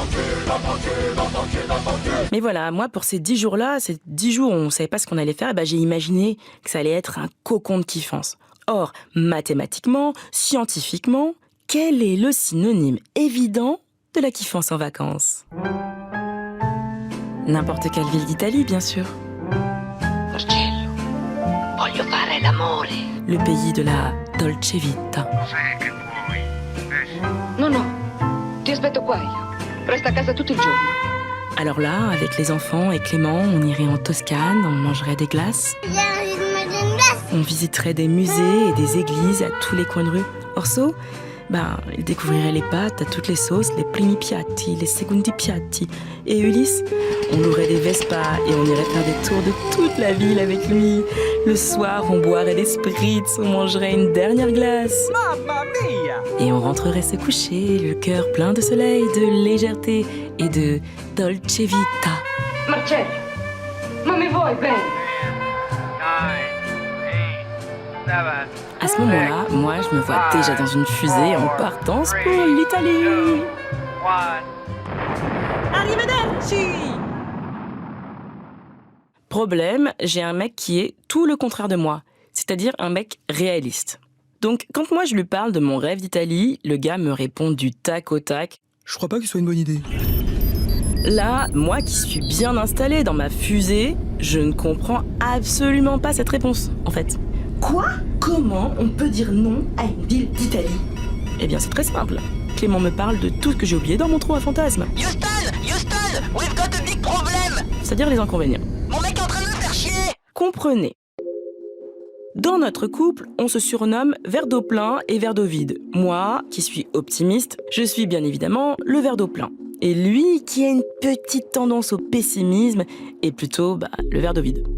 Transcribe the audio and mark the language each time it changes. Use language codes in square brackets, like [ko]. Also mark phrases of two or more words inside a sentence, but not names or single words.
[fr] Mais voilà, moi pour ces 10 jours-là, ces 10 jours où on ne savait pas ce qu'on allait faire, j'ai imaginé que ça allait être un cocon de kiffance. Or, mathématiquement, scientifiquement, quel est le synonyme évident de la kiffance en vacances? N'importe quelle ville d'Italie, bien sûr. [it] Marcello, voglio fare l'amore. [fr] Le pays de la [it] dolce vita. No, ti aspetto qua io. Resta a casa tutto il giorno. [fr] Alors là, avec les enfants et Clément, on irait en Toscane, on mangerait des glaces. On visiterait des musées et des églises à tous les coins de rue. Orso, il découvrirait les pâtes à toutes les sauces, les [it] primi piatti, [fr] les [it] secondi piatti. [fr] Et Ulysse, on louerait des Vespas et on irait faire des tours de toute la ville avec lui. Le soir, on boirait des spritz, on mangerait une dernière glace. [it] Mamma mia! [fr] Et on rentrerait se coucher, le cœur plein de soleil, de légèreté et de [it] dolce vita. Marcello, ma mi vuoi bene? [fr] À ce moment-là, moi, je me vois déjà dans une fusée en partance pour l'Italie. Arrivederci! Problème, j'ai un mec qui est tout le contraire de moi, c'est-à-dire un mec réaliste. Donc, quand moi je lui parle de mon rêve d'Italie, le gars me répond du tac au tac. Je crois pas que ce soit une bonne idée. Là, moi qui suis bien installée dans ma fusée, je ne comprends absolument pas cette réponse, en fait. Quoi ? Comment on peut dire non à une ville d'Italie ? Eh bien, c'est très simple. Clément me parle de tout ce que j'ai oublié dans mon trou à fantasmes. [en] Houston, we've got a big problem. [fr] C'est-à-dire les inconvénients. Mon mec est en train de me faire chier. Comprenez. Dans notre couple, on se surnomme verre d'eau plein et verre d'eau vide. Moi, qui suis optimiste, je suis bien évidemment le verre d'eau plein. Et lui, qui a une petite tendance au pessimisme, est plutôt le verre d'eau vide.